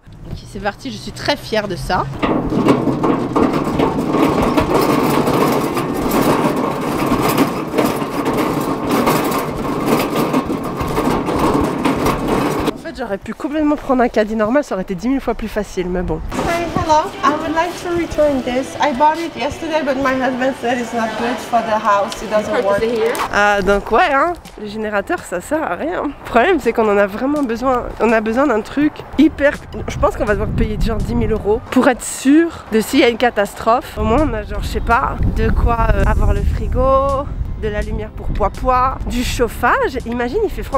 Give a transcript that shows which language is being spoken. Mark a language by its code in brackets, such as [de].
[fr] Ok, c'est parti, je suis très fière de ça. J'aurais pu complètement prendre un caddie normal, ça aurait été 10 000 fois plus facile, mais bon. [en] Hi, hello. I would like to return this. I bought it yesterday, but my husband said it's not good for the house. It doesn't work. [fr] Ah, donc ouais, hein, le générateur, ça sert à rien. Le problème, c'est qu'on en a vraiment besoin. On a besoin d'un truc hyper... Je pense qu'on va devoir payer genre 10 000 € pour être sûr de s'il y a une catastrophe. Au moins, on a genre, je sais pas, de quoi avoir le frigo, de la lumière pour Poipois, du chauffage. Imagine, il fait froid.